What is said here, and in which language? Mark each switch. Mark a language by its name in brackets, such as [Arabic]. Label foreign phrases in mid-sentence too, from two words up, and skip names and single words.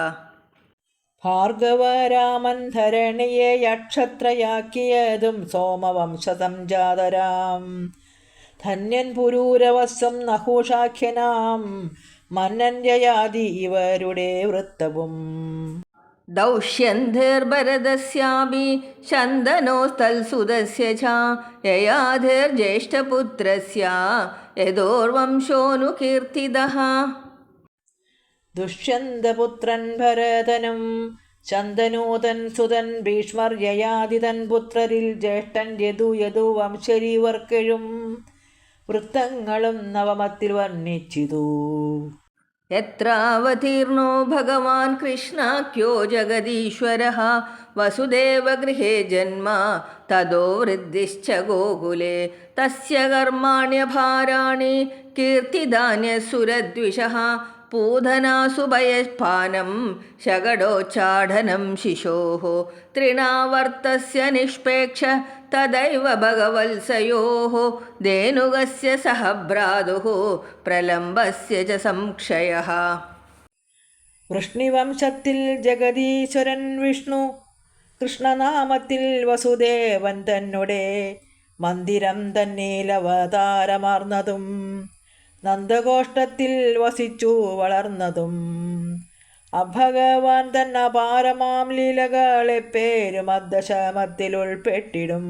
[Malayalam] ഭാർഗവരാമൻ ധരണിയെ യക്ഷത്രയാക്കിയതും സോമവംശസംജാതരാം. ധന്യൻ പുരൂരവസ്സം നഹുഷാഖ്യനാം മന്നൻ യയാതി ഇവരുടെ വൃത്തവും. [Sanskrit] दौष्यन्धिर्भरतस्यापि शन्दनोस्तल्सुतस्य च ययाधिर्ज्येष्ठपुत्रस्य यदोर्वंशोऽनुकीर्तितः [Malayalam] ദുഷ്യന്തപുത്രൻ ഭരതനും ശന്തനൂതൻ സുതൻ ഭീഷ്മർ യയാതിതൻ പുത്രരിൽ ജ്യേഷ്ഠൻ യദു വംശരീവർക്കെഴും വൃത്തങ്ങളും നവമത്തിൽ വർണ്ണിച്ചിതു. [Sanskrit] यत्रावतीर्णो भगवान् कृष्णाख्यो जगदीश्वरः वसुदेवगृहे जन्म ततो वृद्धिश्च गोकुले तस्य कर्माण्यभाराणि कीर्तिदान्यसुरद्विषः पूधनासुभयपानं शगडोच्चाडनं शिशोः तृणावर्तस्य निष्पेक्ष तदैव भगवत्सयोः धेनुगस्य सह भ्रातुः प्रलम्बस्य च संक्षयः. [Malayalam] വൃഷ്ണിവംശത്തിൽ ജഗദീശ്വരൻ വിഷ്ണു കൃഷ്ണനാമത്തിൽ വസുദേവൻ തന്നെ മന്ദിരം തന്നീലവതാരമാർന്നതും നന്ദഗോഷ്ഠത്തിൽ വസിച്ചു വളർന്നതും അഭഗവാൻ തന്ന അപാരമാം ലീലകളെ പേരും അദ്ദശമത്തിൽ ഉൾപ്പെട്ടിടും.